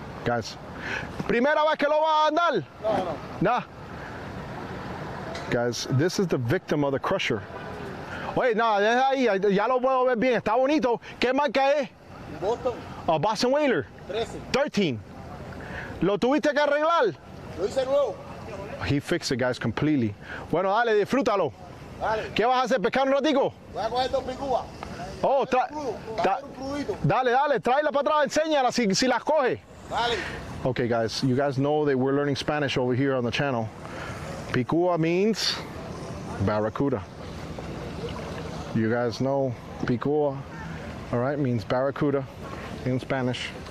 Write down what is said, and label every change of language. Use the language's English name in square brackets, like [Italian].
[Spanish] Guys, primera vez que lo vas a andar. No. Nah. [English] Guys, this is the victim of the crusher. [Spanish] Oye, nada, deja ahí, ya lo puedo ver bien. Está bonito. ¿Qué marca es? Boston. Boston Whaler. 13. ¿Lo tuviste que arreglar? Lo hice nuevo. [English] He fixed it, guys, completely. [Spanish] Bueno, dale, disfrútalo. Dale. ¿Qué vas a hacer? ¿Pescar un ratico? Voy a coger dos picúas. Oh, Un crudito. dale, tráela para atrás, enséñala si las coge. Dale. [English] Okay, guys, you guys know that we're learning Spanish over here on the channel. Picua means barracuda. You guys know picua, all right, means barracuda in Spanish.